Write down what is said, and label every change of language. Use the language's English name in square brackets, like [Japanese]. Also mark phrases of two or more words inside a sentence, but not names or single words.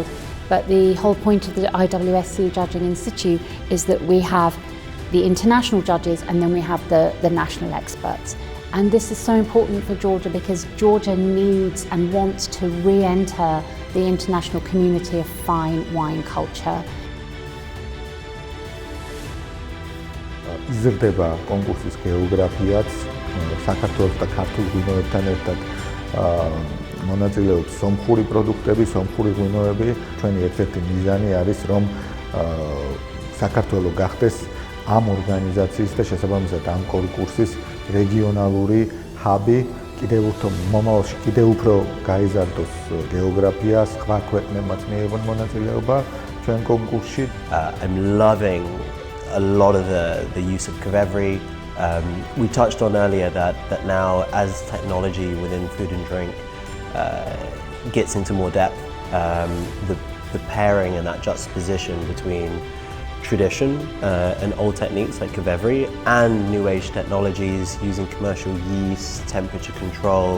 [English] But the whole point of the IWSC judging in situ is that we have the international judges and then we have the national experts. And this is so important for Georgia because Georgia needs and wants to re-enter the international community of fine wine culture. [Georgian] იზრდება კონკურსის გეოგრაფიაც, საქართველოს და ქართულ ღვინოებთან ერთად მონაწილეობს სომხური პროდუქტები, სომხური ღვინოები. ჩვენი ერთ-ერთი მიზანი არის, რომ საქართველო გახდეს ამ ორგანიზაციის და შესაბამისად ამ კონკურსის რეგიონალური ჰაბი, კიდევ მომავალში კიდევ უფრო გაიზარდოს გეოგრაფია, სხვა ქვეყნებმაც მიიღონ მონაწილეობა ჩვენ კონკურსში. [English] I'm loving a lot of the use of kvevery. We touched on earlier that now as technology within food and drink gets into more depth, the pairing and that juxtaposition between tradition and old techniques like kvevery and new age technologies using commercial yeast, temperature control.